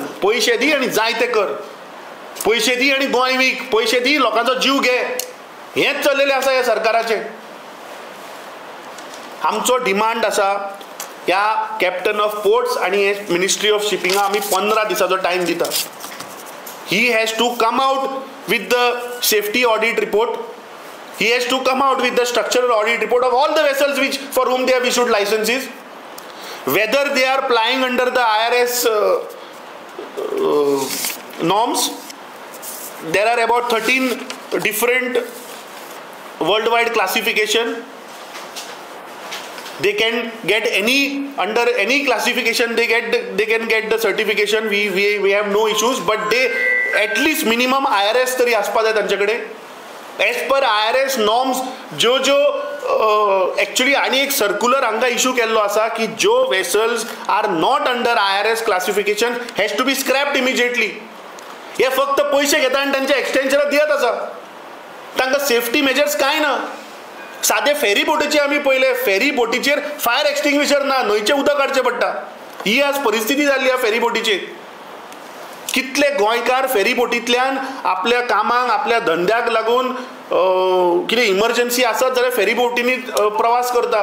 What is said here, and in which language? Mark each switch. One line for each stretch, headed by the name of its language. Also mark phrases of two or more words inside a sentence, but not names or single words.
Konkani: पयशे दी आनी जाय ते कर. पयशे दी आनी गोंय वीक. पयशे दी लोकांचो जीव घे. हेंच चल्लेलें आसा ह्या सरकाराचें. आमचो डिमांड आसा ह्या कॅप्टन ऑफ पोर्ट्स आनी हे मिनिस्ट्री ऑफ शिपिंगा आमी 15 दिसाचो टायम दिता.
English: He has to come out with the safety audit report. He has to come out with the structural audit report of all the vessels for whom they have issued licenses. Whether they are plying under the IRS norms. There are about 13 different worldwide classification. They can get under any classification they can get the certification. We have no issues, but they at least minimum IRS
Konkani: तरी आसपा जाय तांचे कडेन.
English: as per IRS norms
Konkani: ज्यो एक्चुअली आनी एक सर्क्युलर हांगा इश्यू केल्लो आसा की ज्यो
English: vessels are not under IRS classification has to be scrapped immediately.
Konkani: हे फक्त पयशे घेता आनी तांचे एक्सटेन्शनां दियत आसा. तांकां
English: safety measures
Konkani: कांय ना. सादे फेरी बोटीचे आमी पळयले फेरी बोटीचेर
English: fire extinguisher
Konkani: ना. न्हंयचें उदक काडचें पडटा. ही आज परिस्थिती जाल्ली ह्या फेरी बोटीचेर. कितले गोंयकार फेरी बोटींतल्यान आपल्या कामाक आपल्या धंद्याक लागून कितें इमर्जन्सी आसत जाल्यार फेरी बोटींनी प्रवास करता.